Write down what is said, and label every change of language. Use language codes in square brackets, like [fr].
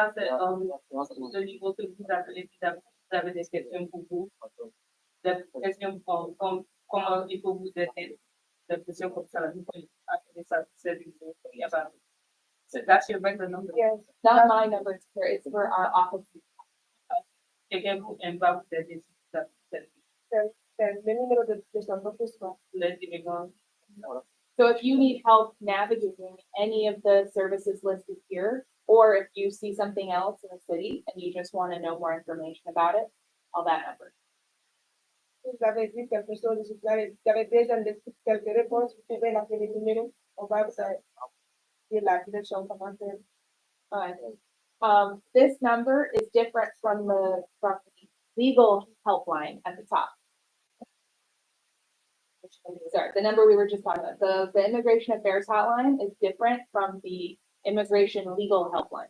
[en] So that's your regular number. Yes, not my number, it's for our office. [fr] quelqu'un aime pas vous aider, Le numéro de son office, quoi. les immigrants. [en] So if you need help navigating any of the services listed here, or if you see something else in the city and you just want to know more information about it, call that number. [fr] Si vous avez vu quelque chose, si vous avez besoin de quelques réponses, vous pouvez l'appeler le numéro. On va vous dire la direction comment faire. [en] This number is different from the legal helpline at the top. Sorry, the number we were just talking about, the immigration affairs hotline is different from the immigration legal helpline.